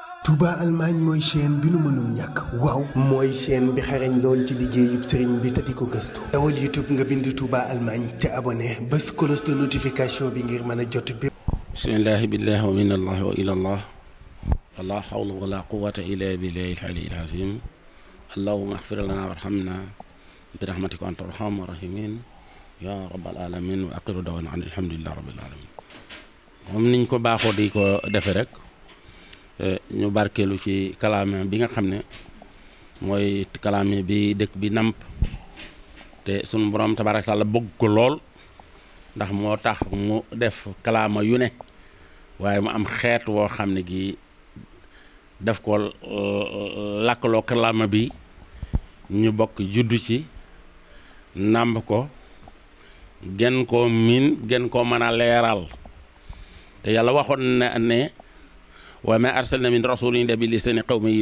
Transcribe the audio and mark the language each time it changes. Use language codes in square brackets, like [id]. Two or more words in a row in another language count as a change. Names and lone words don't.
[wo] Touba Allemagne mooy chaîne bi nu mënul ñàkk waaw mooy chaîne bi xarañ lool ci liggéeyub sëriñ bi te di ko gëstu dawal YouTube nga bind Touba Allemagne te abonné bés [fr] cloche de notification [wo] bi ngir mën a jot bépp. [ar] بسم الله بالله ومن الله وإلى الله ولا حول ولا قوة إلا بالله العلي العظيم اللهم اغفر لنا وارحمنا برحمتك أنت أرحم الراحمين يا رب العالمين وآخر دعوانا الحمد لله رب العالمين [wo] moom niñ ko baaxoo di ko defe rek ñu barkeelu ci kalaame bi nga xam ne mooy kalaame bi dëkk bi namp te sunu borom tabaaraka taala bëgg ko lool ndax moo tax mu def kalaama yu ne waaye mu am xeet woo xam ne gi def ko làkkaloo kalaama bi ñu bokk juddu ci nàmb ko gën koo miin gën koo mën a leeral te yàlla waxoon na ne [ar] وما أرسلنا من رسول إلا بلسان قومه